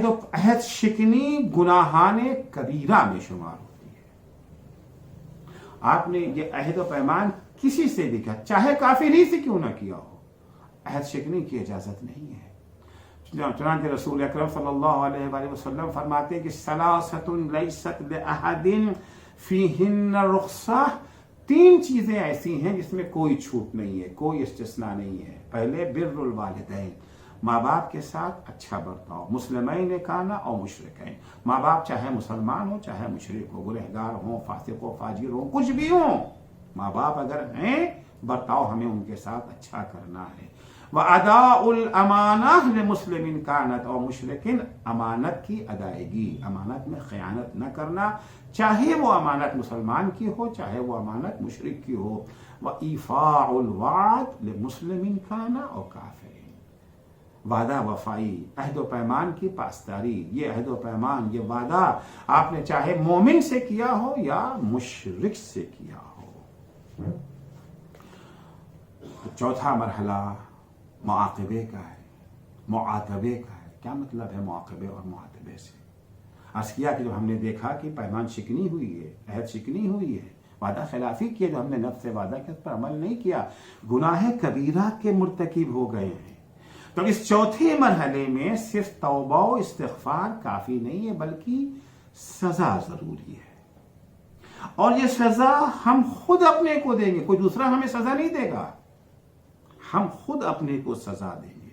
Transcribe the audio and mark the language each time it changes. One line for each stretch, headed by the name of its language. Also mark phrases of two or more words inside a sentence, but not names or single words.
Urdu: عہد شکنی گناہانِ کبیرہ میں شمار ہوتی ہے. آپ نے یہ عہد و پیمان کسی سے بھی کیا، چاہے کافری سے کیوں نہ کیا ہو، عہد شکنی کی اجازت نہیں ہے. چنانچہ رسول اکرم
Arabic: صلى الله عليه وسلم
Urdu: فرماتے ہیں کہ
Arabic: ثلاثة ليست لأحد فيهن رخصة,
Urdu: تین چیزیں ایسی ہیں جس میں کوئی چھوٹ نہیں ہے، کوئی استثنا نہیں ہے. پہلے
Arabic: برّ الوالدين,
Urdu: ماں باپ کے ساتھ اچھا برتاؤ,
Arabic: مسلمين كانا
Urdu: اور مشرکین، ماں باپ چاہے مسلمان ہو چاہے مشرک ہو، گنہگار ہو، فاسق ہو، فاجر ہو، کچھ بھی ہو، ماں باپ اگر ہیں برتاؤ ہمیں ان کے ساتھ اچھا کرنا ہے.
Arabic: وأداء الأمانة لمسلم كانت
Urdu: اور مشرکین، امانت کی ادائیگی، امانت میں خیانت نہ کرنا، چاہے وہ امانت مسلمان کی ہو چاہے وہ امانت مشرک کی ہو.
Arabic: وإيفاء الوعد لمسلم كان
Urdu: اور کافرین، وعدہ وفائی، عہد و پیمان کی پاسداری، یہ عہد و پیمان، یہ وعدہ آپ نے چاہے مومن سے کیا ہو یا مشرک سے کیا ہو. تو چوتھا مرحلہ معاقبے کا ہے، معاتبے کا ہے. کیا مطلب ہے معاقبے اور معاتبے سے? عرض کیا کہ جب ہم نے دیکھا کہ پیمان شکنی ہوئی ہے، عہد شکنی ہوئی ہے, وعدہ خلافی کیا، جو ہم نے نفس سے وعدہ کیا اس پر عمل نہیں کیا، گناہ کبیرہ کے مرتکب ہو گئے ہیں۔ تو اس چوتھے مرحلے میں صرف توبہ و استغفار کافی نہیں ہے، بلکہ سزا ضروری ہے، اور یہ سزا ہم خود اپنے کو دیں گے، کوئی دوسرا ہمیں سزا نہیں دے گا، ہم خود اپنے کو سزا دیں گے۔